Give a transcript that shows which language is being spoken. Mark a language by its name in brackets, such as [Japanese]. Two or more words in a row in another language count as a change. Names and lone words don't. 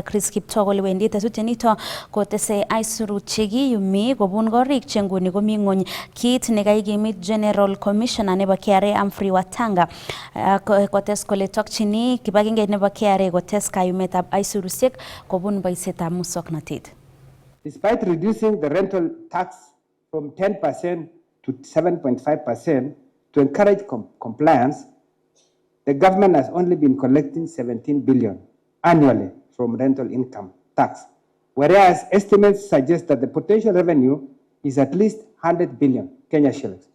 [Kipsigis] Chris Kiptoo kole wendi tetutienito kotese aisurut chekiyumi kobun korik che nguni komi ng'ony, kit nekaikimit General Commissioner nebo KRA Humphrey Watanga kotes kole tokchini kibagengeit nebo KRA kotes kayumetab aisurusiek kobun boisietab muswoknotet. [English] Despite reducing the rental tax from 10% to 7.5% to encourage compliance, the government has only been collecting 17 billion annually from rental income tax, whereas estimates suggest that the potential revenue is at least 100 billion Kenya shillings.